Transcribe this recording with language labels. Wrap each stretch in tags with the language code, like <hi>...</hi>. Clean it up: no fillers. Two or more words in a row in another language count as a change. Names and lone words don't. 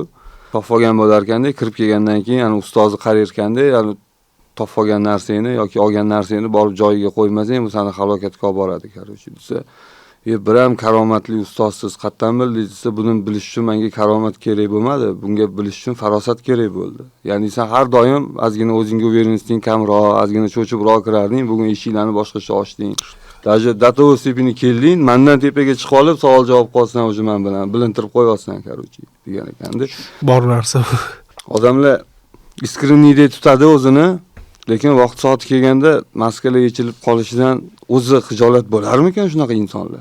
<uz>Topib olgan bo'lar ekanda, kirib kelgandan keyin ana ustozi qarar ekanda, ya'ni topib olgan narsangni yoki olgan narsangni borib joyiga qo'ymasang, bu seni halokatga olib boradi qarochi desa. Bir ham karomatli ustozsiz qattan bildingiz desa, buni bilish uchun menga karomat kerak bo'lmadi. Bunga bilish uchun farosat kerak bo'ldi. Ya'ni sen har doim ozgina o'zingga uverensing kamroq, ozgina cho'chibroq kirarding, bugun eshiklarni boshqacha ochding.</uz> <ru>Даже до того степени</ru> <uz>kelding, mendan tepaga chiqib olib, savol javob qilsan, o'sha men bilan bilintirib qo'yapsan qarochi degan ekanda. Bor narsa. Odamlar iskreniyda tutadi o'zini, lekin vaqt soati kelganda maskalar yechilib qolishidan o'zi xijolat bo'larmikan shunaqa insonlar?</uz>